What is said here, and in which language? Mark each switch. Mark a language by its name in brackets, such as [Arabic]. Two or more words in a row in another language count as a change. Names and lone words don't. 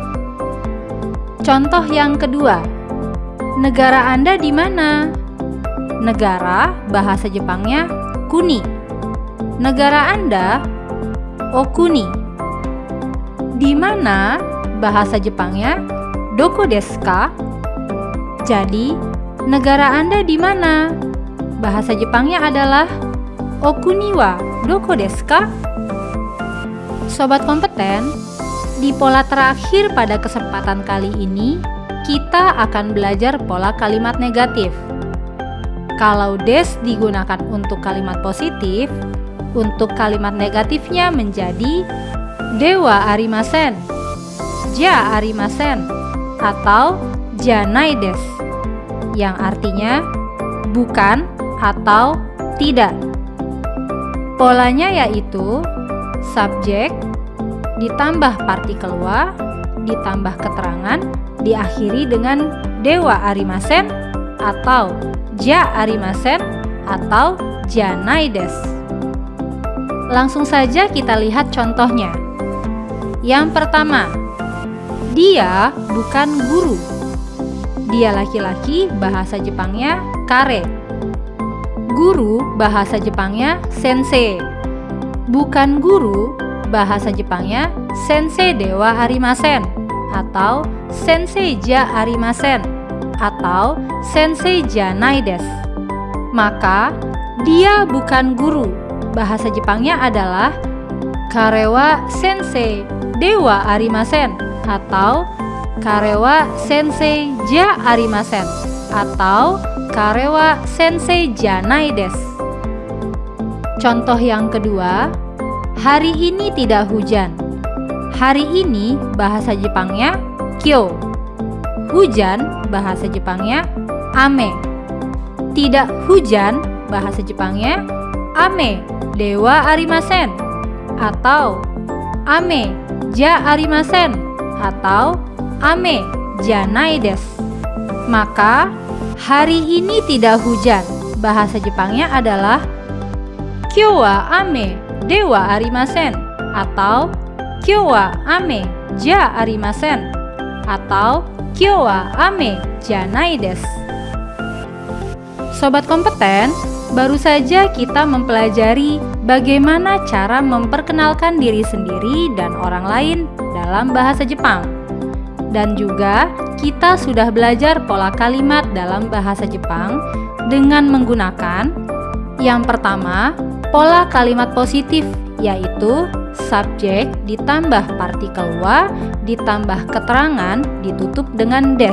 [Indonesian] Contoh yang kedua, negara Anda di mana? Negara bahasa Jepangnya kuni. Negara Anda okuni. Di mana bahasa Jepangnya [Japanese] どこですか? [Indonesian] Jadi, negara Anda di mana? Bahasa Jepangnya adalah [Japanese] お国はどこですか? [Indonesian] Sobat kompeten, di pola terakhir pada kesempatan kali ini, kita akan belajar pola kalimat negatif. Kalau des digunakan untuk kalimat positif, untuk kalimat negatifnya menjadi [Japanese] ではありません、じゃありません, [Indonesian] atau [Japanese] じゃないです, [Indonesian] yang artinya bukan atau tidak. Polanya yaitu subjek ditambah partikel wa ditambah keterangan diakhiri dengan [Japanese] ではありません [Indonesian] atau [Japanese] じゃありません [Indonesian] atau [Japanese] じゃないです. [Indonesian] Langsung saja kita lihat contohnya. Yang pertama, dia bukan guru. Dia laki-laki, bahasa Jepangnya kare. Guru, bahasa Jepangnya sensei. Bukan guru, bahasa Jepangnya [Japanese] 先生ではありません [Indonesian] atau [Japanese] 先生じゃありません [Indonesian] atau [Japanese] 先生じゃないです. [Indonesian] Maka dia bukan guru, bahasa Jepangnya adalah [Japanese] 彼は先生ではありません [Indonesian] atau [Japanese] 彼は先生じゃありません [Indonesian] atau [Japanese] 彼は先生じゃないです. [Indonesian] Contoh yang kedua, hari ini tidak hujan. Hari ini bahasa Jepangnya kyo. Hujan bahasa Jepangnya ame. Tidak hujan bahasa Jepangnya [Japanese] 雨ではありません [Indonesian] atau [Japanese] 雨じゃありません [Indonesian] atau [Japanese] 雨じゃないです. [Indonesian] Maka hari ini tidak hujan, bahasa Jepangnya adalah [Japanese] 今日は雨ではありません [Indonesian] atau [Japanese] 今日は雨じゃありません [Indonesian] atau [Japanese] 今日は雨じゃないです. [Indonesian] Sobat kompeten, baru saja kita mempelajari bagaimana cara memperkenalkan diri sendiri dan orang lain dalam bahasa Jepang. Dan juga kita sudah belajar pola kalimat dalam bahasa Jepang dengan menggunakan yang pertama, pola kalimat positif, yaitu subjek ditambah partikel wa ditambah keterangan ditutup dengan des.